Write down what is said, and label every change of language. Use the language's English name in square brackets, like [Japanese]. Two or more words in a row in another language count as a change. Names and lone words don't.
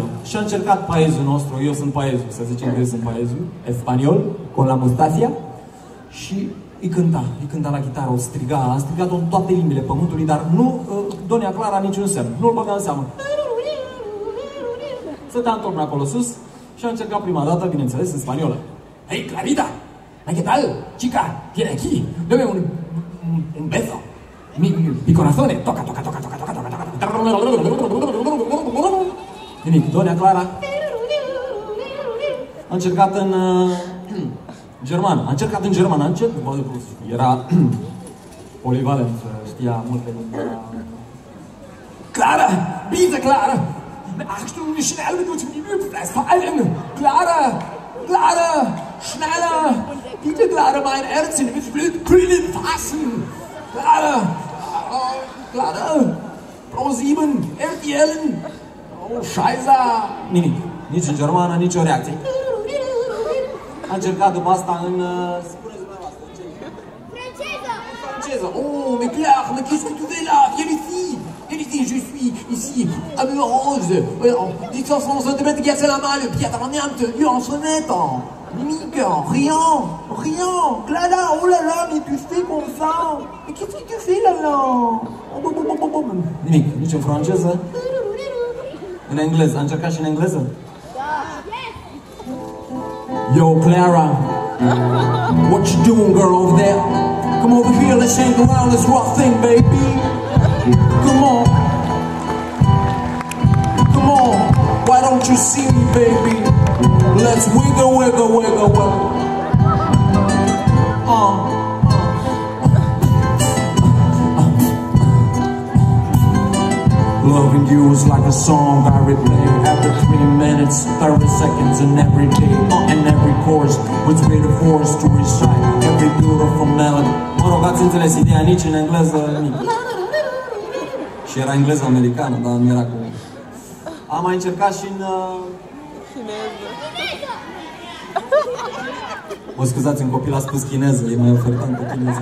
[Romanian] Și a încercat paezul nostru, eu sunt paezul, să zicem că eu sunt paezul, espaniol, [Spanish] con la mustacia, [Romanian] și îi cânta la chitară, o striga, a strigat-o în toate limbile pământului, dar nu, Doña Clara niciun semn, nu-l băga în seamă. Stătea în torn acolo sus și a încercat prima dată, bineînțeles, în spaniolă. [Spanish] Hey, Clarita! ¿Qué tal? Chica, viene aquí, dame un beso. Mi corazón, toca. [Romanian] Nimic, Doña Clara a încercat în germană, era polivalent, știa multe limbi. [German] Clara, bitte Clara! Achtung, schnell mit uns im Übfleiß, vor allem! Clara! Clara! Schneller! Bitte, Clara, mein Herzchen, mit Pillen fassen! Clara! Clara! Pro 7, RTL! Oh, Scheiße! [Romanian] Nimic. Nici în germană, nici o reacție. A încercat după asta în... spuneți dumneavoastră, în ce? Franceză! [French] Oh, mais Claire, mais qu'est-ce que tu fais là? Viens ici! Viens ici, je suis ici, amoureuse. 10 cm, ghiacé la malle, Pietra Niente, io en sonnette. Mimique, rien. Clara, oh là là, mais tu fais comme ça. Mais qu'est-ce que tu fais là là? [Romanian] Nimic, nici în franceză. În engleză, a încercat și în engleză? [English] Yo, Clara, what you doing, girl, over there? Come over here, let's shake around this rough thing, baby. Come on, why don't you see me, baby? Let's wiggle. Loving you is like a song I replay every 3 minutes, 30 seconds, and every day, and every chorus was really forced to recite every beautiful melody. [Romanian] Mă rog, ați înțeles ideea, nici în engleză, nimic. Și era engleză americană, dar nu era cu... Am mai încercat și în... Chineză! Mă scuzați, un copil a spus chineză, e mai ofertant pe chineză.